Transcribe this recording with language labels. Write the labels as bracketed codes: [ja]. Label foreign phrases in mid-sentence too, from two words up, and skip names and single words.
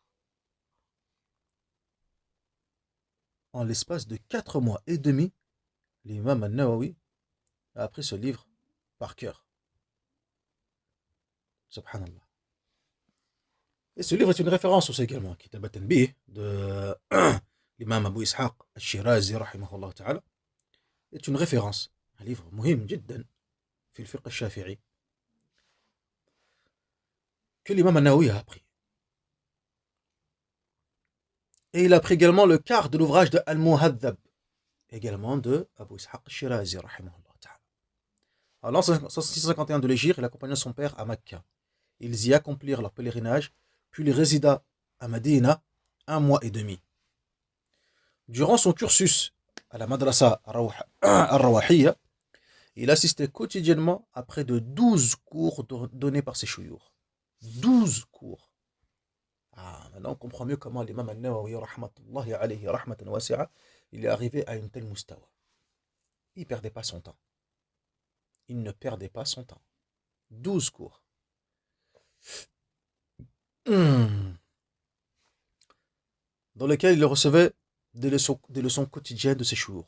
[fr] En l'espace de 4 mois et demi, l'imam al-Nawawi a appris ce livre par cœur. Subhanallah. Et ce livre est une référence aussi également, Kitab at-Tanbih, de l'imam Abu Ishaq al-Shirazi, [ar] رحمه الله تعالى, [fr] est une référence. Un livre [ar] مهم جدا في الفقه الشافعي, [fr] que l'imam al-Nawawi a appris. Et il a pris également le quart de l'ouvrage de Al-Muhadhab, également de Abu Ishaq al-Shirazi, [ar] رحمه الله تعالى. [fr] En l'an 651 de l'Hégire, il accompagna son père à Mecca. Ils y accomplirent leur pèlerinage, puis il résida à Medina 1 mois et demi. Durant son cursus à la Madrasa al-Rawahiyya, il assistait quotidiennement à près de 12 cours donnés par ses chouyours. 12 cours. Maintenant on comprend mieux comment l'imam al-Nawawi, [ar] رحمة الله عليه رحمة واسعة, [fr] il est arrivé à une telle mustawa. Il ne perdait pas son temps. 12 cours. Dans lesquels il recevait des leçons quotidiennes de ses chouyours.